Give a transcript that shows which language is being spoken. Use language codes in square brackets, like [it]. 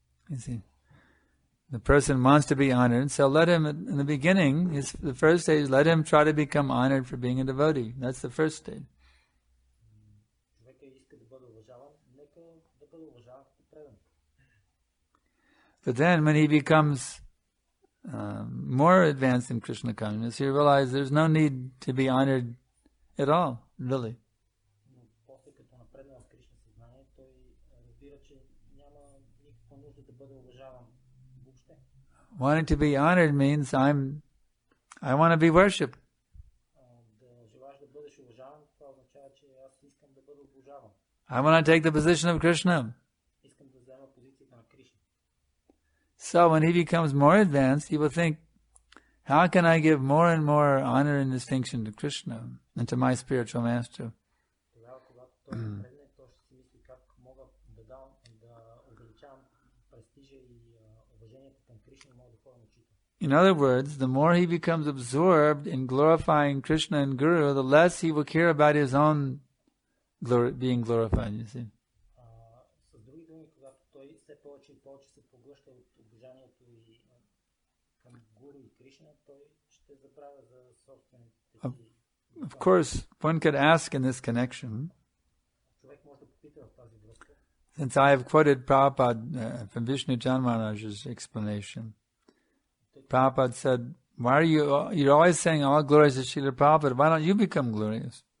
[en] You see, the person wants to be honored, so let him, in the beginning, the first stage, let him try to become honored for being a devotee. That's the first stage. [bg] Човека иска да бъде уважаван, нека да бъде уважаван като предан. [en] But then when he becomes more advanced in Krishna consciousness, he realizes there's no need to be honored at all, really. [bg] Но после като напредна в Кришна съзнание, той разбира, че няма никаква нужда да бъде уважаван въобще. [en] Wanting to be honored means I want to be worshipped. [bg] Да желаеш да бъдеш уважаван, това означава, че аз искам да бъда обожаван. [en] I want to take the position of Krishna. [bg] Искам да взема позицията на Кришна. [en] So when he becomes more advanced, he will think, how can I give more and more honor and distinction to Krishna and to my spiritual master? [bg] Тогава, когато той напредне, той ще си мисли как мога да увеличавам престижа и уважението към Кришна и моят духовен учител. [en] In other words, the more he becomes absorbed in glorifying Krishna and Guru, the less he will care about his own being glorified, you see. [bg] С други думи, когато той все повече и повече се поглъща от обожанието и към Гуру и Кришна, той ще забравя за собствените си. [en] Of course, one could ask in this connection, [bg] Човек може да попита в тази връзка. [en] since I have quoted Prabhupada from Vishnu Chan Maharaj's explanation. Prabhupada said, why are you're always saying all glories to Srila Prabhupada, why don't you become glorious?